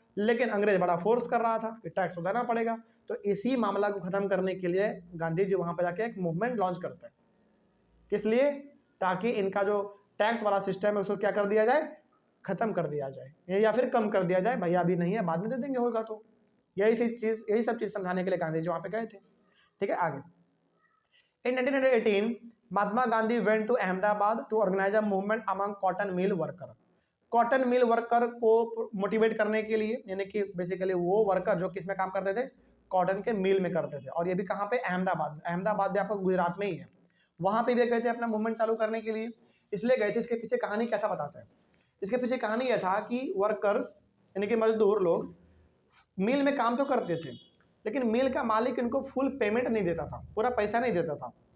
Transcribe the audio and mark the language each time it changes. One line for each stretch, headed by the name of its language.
Hindi: लेकिन अंग्रेज बड़ा फोर्स कर रहा था कि टैक्स तो देना पड़ेगा। तो इसी मामला को खत्म करने के लिए गांधी जी वहां पर जाके एक मूवमेंट लॉन्च करते हैं। किस लिए? ताकि इनका जो टैक्स वाला सिस्टम है उसको क्या कर दिया जाए, खत्म कर दिया जाए या फिर कम कर दिया जाए। भैया अभी नहीं है, बाद में दे देंगे होगा तो। यही सब चीज समझाने के लिए गांधी जी वहां पे गए थे। ठीक है, आगे
English: In 1918, Mahatma Gandhi went to Ahmedabad to organize a movement among cotton mill worker.
Hindi: Cotton mill worker को मोटिवेट करने के लिए, यानी कि बेसिकली वो वर्कर जो किस में काम करते थे, कॉटन के मिल में करते थे। और ये भी कहाँ पे? अहमदाबाद। अहमदाबाद भी आपको गुजरात में ही है। वहाँ पे भी गए थे अपना मूवमेंट चालू करने के लिए। इसलिए गए थे। इसके पीछे कहानी क्या था बताते हैं। इसके पीछे कहानी यह था कि वर्कर्स यानी कि मजदूर लोग मिल में काम तो करते थे, लेकिन मिल का मालिक इनको फुल पेमेंट नहीं देता था, पूरा पैसा नहीं देता था।